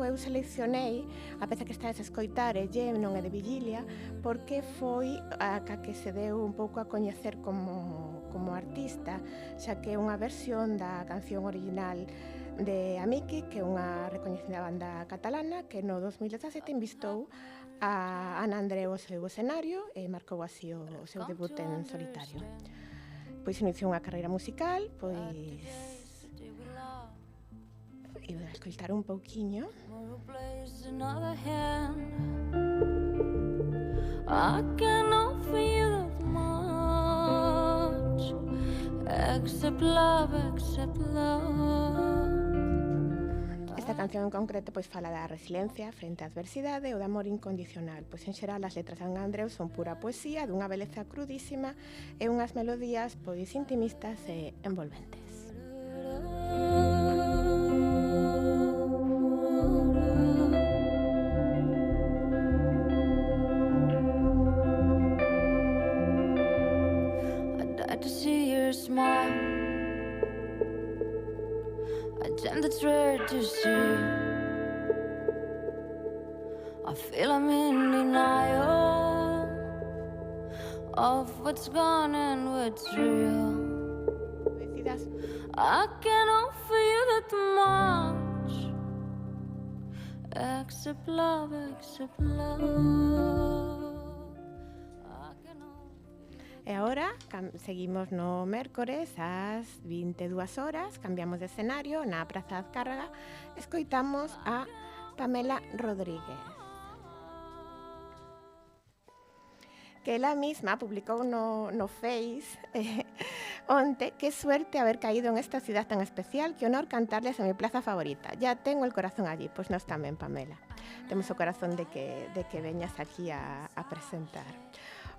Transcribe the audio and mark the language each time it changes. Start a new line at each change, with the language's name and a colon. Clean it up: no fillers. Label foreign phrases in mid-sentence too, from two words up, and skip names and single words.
Galician: Eu seleccionei a peza que estades a escoitar, e non é de Vigilia, porque foi a que se deu un pouco a coñecer como artista, xa que é unha versión da canción original de Amiki, que é unha recoñecida banda catalana que no 2017 invistou a Ana Andreu ao seu escenario e marcou así o seu debut en solitario. Pois iniciou unha carreira musical, pois iba a escoitar un pouquiño.
English: I cannot feel that much, except love, except love.
Galician: Esta canción en concreto pois fala da resiliencia frente á adversidade ou do amor incondicional. Pois en xeral as letras de Ana Andreu son pura poesía dunha beleza crudísima e unhas melodías pois intimistas e envolventes.
English: To see your smile, a gem that's rare to see. I feel I'm in denial of what's gone and what's real. I can't offer you that much, except love, except love.
Galician: E agora seguimos no mércores ás 22 horas, cambiamos de escenario na Praza da Azcárraga, escoitamos a Pamela Rodríguez, que ela mesma publicou no Face onte:
Spanish: qué suerte haber caído en esta ciudad tan especial, qué honor cantarles a mi plaza favorita, ya tengo el corazón allí.
Galician: Pois nós tamén, Pamela, temos o corazón de que veñas aquí a presentar.